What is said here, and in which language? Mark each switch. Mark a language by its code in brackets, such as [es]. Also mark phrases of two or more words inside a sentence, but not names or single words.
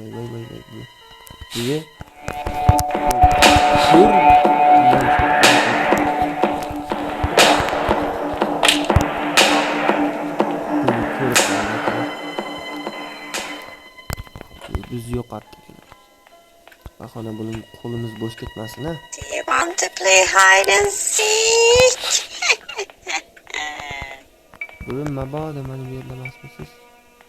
[uz] Biz yo'qotdik. Bahona buning qo'limiz bo'sh ketmasin, ha? [en] Do you want to play hide and seek? [uz] Bugun mabodo mana bu yerda emasmisiz?